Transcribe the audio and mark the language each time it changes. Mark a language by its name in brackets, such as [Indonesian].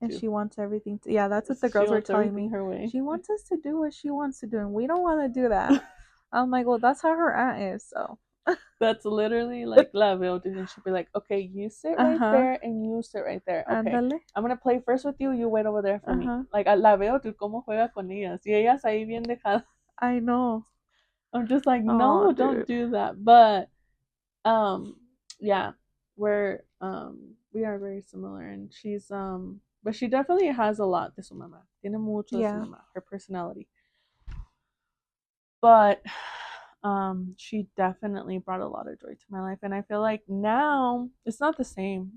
[English] And she wants everything to, that's what the girls were telling me. Her way. She wants us to do what she wants to do, and we don't want to do that. I'm like, well, that's how her aunt is, so. That's literally like [Spanish] la veo, [English] dude, and she'll be like, okay, you sit right there and you sit right there. Okay, Andale. I'm gonna play first with you. You wait over there for me. [Spanish] Like, la veo, dude, cómo juega con ellas. Y ellas ahí bien dejadas. [English] I know. I'm just like, no, don't do that. But yeah, we are very similar, and she's but she definitely has a lot [Spanish] de su mamá. Tiene mucho de su mamá, [English] her personality. But she definitely brought a lot of joy to my life, and I feel like now it's not the same.